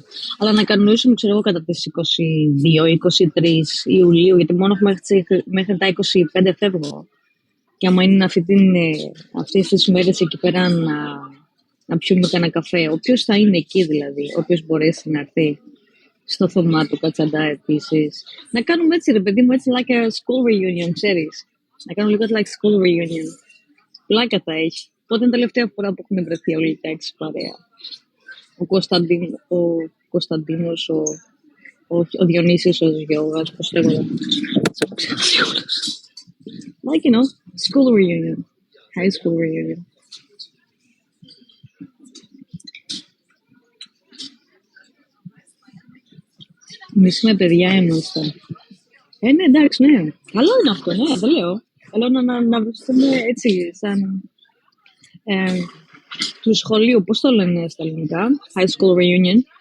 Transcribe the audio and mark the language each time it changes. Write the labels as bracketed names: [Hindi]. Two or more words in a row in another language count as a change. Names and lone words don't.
[Greek] Αλλά να κανονίσουμε, ξέρω εγώ, κατά τις 22-23 Ιουλίου, γιατί μόνο μέχρι τα 25 φεύγω. Και άμα είναι αυτές τις μέρες εκεί πέρα να πιούμε κανένα καφέ, όποιος θα είναι εκεί δηλαδή, όποιος μπορέσει να έρθει στο Θωμά του Κατσαντά επίσης. Να κάνουμε έτσι, ρε παιδί μου, έτσι [English] like a school reunion, [Greek] ξέρεις. Να κάνουμε λίγο [English] like school reunion. [Greek] Πλάκα θα έχει. Πότε είναι η τελευταία φορά που έχουν βρεθεί όλοι οι έξι παρέα. Ο Κωνσταντίνος, ο Διονύσης, ο Γιώργας, πώς λέγονται. [English] Like, you know, school reunion. High school reunion. [Greek] Εμείς με παιδιά ήμασταν. Ναι, εντάξει, ναι. Καλό είναι αυτό, ναι, δεν λέω. Καλό να βρεθούμε έτσι, σαν του σχολείου, πώς το λένε στα ελληνικά, [English] high school reunion.